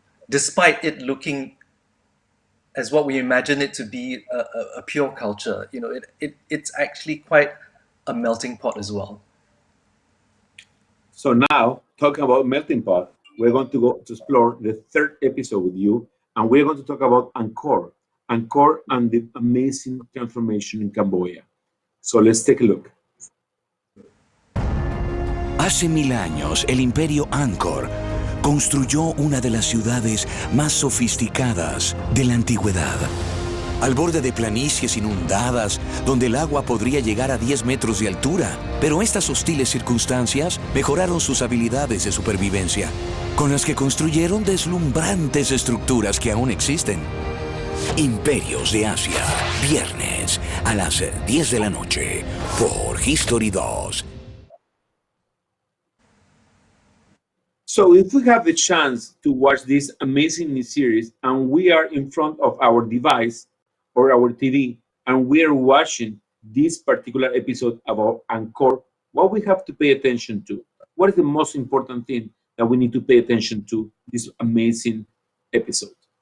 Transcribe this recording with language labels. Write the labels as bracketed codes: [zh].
[en] Despite it looking as what we imagine it to be a pure culture, it's actually quite a melting pot as well. So now, talking about melting pot, we're going to go to explore the third episode with you, and we're going to talk about Angkor and the amazing transformation in Cambodia. So let's take a look. [es] Hace 1000 años, el Imperio Angkor construyó una de las ciudades más sofisticadas de la antigüedad. Al borde de planicies inundadas, donde el agua podría llegar a 10 metros de altura. Pero estas hostiles circunstancias mejoraron sus habilidades de supervivencia, con las que construyeron deslumbrantes estructuras que aún existen. Imperios de Asia, viernes a las 10 de la noche, por History 2. [en] So if we have the chance to watch this amazing new series and we are in front of our device or our TV and we are watching this particular episode about Angkor, what we have to pay attention to? What is the most important thing that we need to pay attention to this amazing episode?